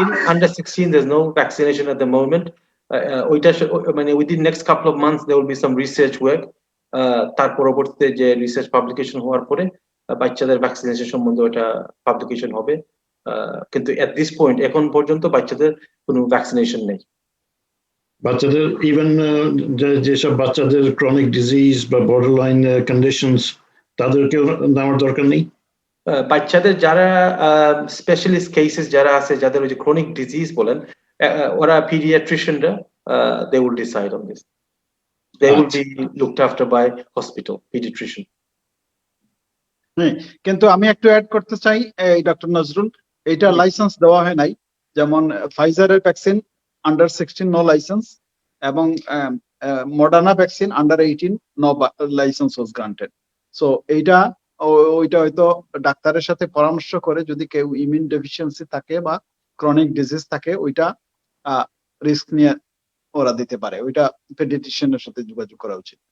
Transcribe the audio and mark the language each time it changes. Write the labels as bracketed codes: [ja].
[en] Under 16 there's no vaccination at the moment. [bn] ওইটা মানে [en] within next couple of months there will be some research work. [bn] তার পরবর্তীতে যে research publication হওয়ার পরে বাচ্চাদের ভ্যাকসিনেশন সম্বন্ধে ওটা পাবলিকেশন হবে, কিন্তু এট দিস পয়েন্ট এখন পর্যন্ত বাচ্চাদের কোনো ভ্যাকসিনেশন নেই। বাচ্চাদের ইভেন যেসব বাচ্চাদের ক্রনিক ডিজিজ বা বর্ডারলাইন কন্ডিশনস তাদেরকেও নেওয়ার দরকার নেই? বাচ্চাদের যারা স্পেশালিস্ট কেসেস যারা আছে, যাদের ওই যে ক্রনিক ডিজিজ বলেন, ওরা পিডিয়াট্রিশিয়ানরা [en] they will decide on this. They will be looked after by hospital pediatrician. [bn] কিন্তু আমি একটু অ্যাড করতে চাই এই ডক্টর নজরুল, এটা লাইসেন্স দেওয়া হয় নাই। যেমন ফাইজারের ভ্যাকসিন আন্ডার 16 নো লাইসেন্স, এবং Moderna vaccine under 18 no licence ওয়াজ গ্রান্টেড। সো এইটা ওইটা হয়তো ডাক্তারের সাথে পরামর্শ করে, যদি কেউ ইমিউন ডেফিসিয়েন্সি থাকে বা ক্রনিক ডিজিজ থাকে, ওইটা রিস্ক নিয়ে ওরা দিতে পারে, ওইটা পেডিয়াট্রিশিয়ানের সাথে যোগাযোগ করা উচিত।